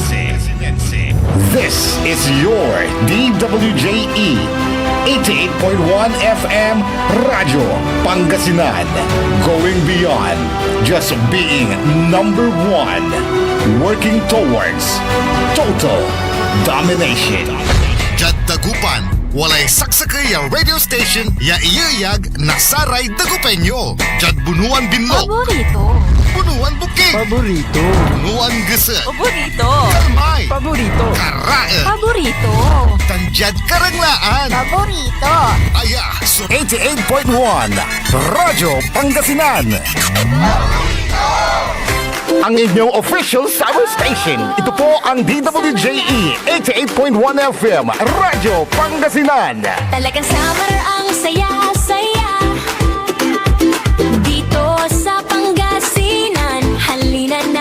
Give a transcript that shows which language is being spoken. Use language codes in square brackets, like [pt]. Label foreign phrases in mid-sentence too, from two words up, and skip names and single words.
[en] This is your DWJE 88.1 FM Radio Pangasinan, going beyond just being number one, working towards total domination. [pag] Jad Dagupan, walay saksakay ang radio station ya iyayag nasaray Dagupenyo. Jad Bunuan Binlog, Paborito. Bunuan Bukid, Paborito. Bunuan Gese, Paborito. Kalmay, Paborito. Karae, Paborito. Tanjad Karanglaan, Paborito. Aya, so [tl] 88.1 Radyo Pangasinan. Ang inyong [en] official summer station. [tl] Ito po ang DWJE 88.1 FM Radyo Pangasinan. Talagang summer ang saya-saya. Dito sa Pangasinan, halina na.